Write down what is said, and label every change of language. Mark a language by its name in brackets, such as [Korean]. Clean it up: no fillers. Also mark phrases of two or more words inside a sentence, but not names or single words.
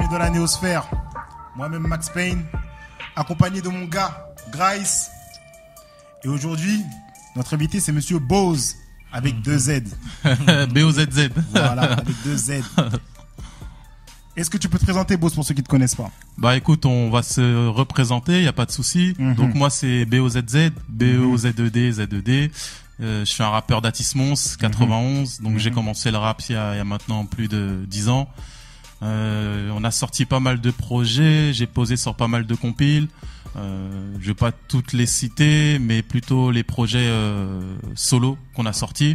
[French] la Néosphère. Moi-même Max Payne, accompagné de mon gars Grice. Et aujourd'hui, notre invité c'est Monsieur Bose avec 2 Z. B-O-Z-Z. Voilà, avec 2 Z. Est-ce que tu peux te présenter, Bose, pour ceux qui ne te connaissent pas? Bah écoute, on va se représenter, y a pas de souci. Donc moi c'est B-O-Z-Z, B-O-Z-E-D, Z-E-D. Je suis un rappeur d'Atis Mons, 91. Donc j'ai commencé le rap il y a maintenant plus de 10 ans. On a sorti pas mal de projets, j'ai posé sur pas mal de compiles. Je vais pas toutes les citer, mais plutôt les projets solo qu'on a sortis.